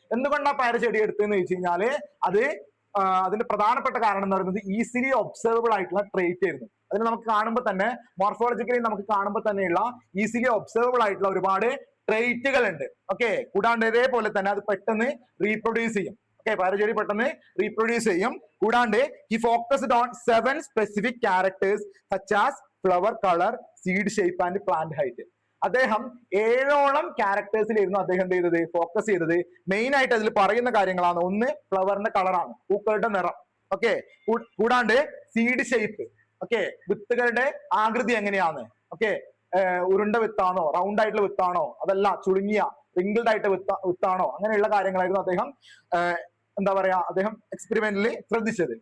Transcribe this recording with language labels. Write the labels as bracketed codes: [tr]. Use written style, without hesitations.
[ml] എന്തുകൊണ്ടാണ് പയറ് ചെടി എടുത്തതെന്ന് ചോദിച്ചു കഴിഞ്ഞാല് അതിന്റെ പ്രധാനപ്പെട്ട കാരണം എന്ന് പറയുന്നത് ഈസിലി ഒബ്സർവബിൾ ആയിട്ടുള്ള ട്രേറ്റ് ആയിരുന്നു. അതിന് നമുക്ക് കാണുമ്പോൾ തന്നെ, മോർഫോളജിക്കലി നമുക്ക് കാണുമ്പോൾ തന്നെയുള്ള ഈസിലി ഒബ്സർവബിൾ ആയിട്ടുള്ള ഒരുപാട് ട്രേറ്റുകൾ ഉണ്ട്. ഓക്കെ, കൂടാണ്ട് ഇതേപോലെ തന്നെ അത് പെട്ടെന്ന് റീപ്രൊഡ്യൂസ് ചെയ്യും. ഓക്കെ, പയറുചെടി പെട്ടെന്ന് റീപ്രൊഡ്യൂസ് ചെയ്യും. [en] കൂടാണ്ട് he focused on 7 specific characters such as flower color, seed shape and plant height. [ml] അദ്ദേഹം 7ഓളം ക്യാരക്ടേഴ്സിലായിരുന്നു അദ്ദേഹം എന്ത് ചെയ്തത്? ഫോക്കസ് ചെയ്തത്. മെയിൻ ആയിട്ട് അതിൽ പറയുന്ന കാര്യങ്ങളാണ്. ഒന്ന്, ഫ്ലവറിന്റെ കളറാണ്, പൂക്കളുടെ നിറം. ഓക്കെ, കൂടാണ്ട് സീഡ് ഷേപ്പ്. ഓക്കെ, വിത്തുകളുടെ ആകൃതി എങ്ങനെയാണ്? ഓക്കെ, ഉരുണ്ട വിത്താണോ, റൗണ്ട് ആയിട്ടുള്ള വിത്താണോ, അതല്ല ചുളുങ്ങിയ റിങ്കിൾഡ് ആയിട്ട് വിത്താണോ, അങ്ങനെയുള്ള കാര്യങ്ങളായിരുന്നു അദ്ദേഹം എന്താ പറയാ അദ്ദേഹം എക്സ്പെരിമെന്റിൽ ശ്രദ്ധിച്ചത്.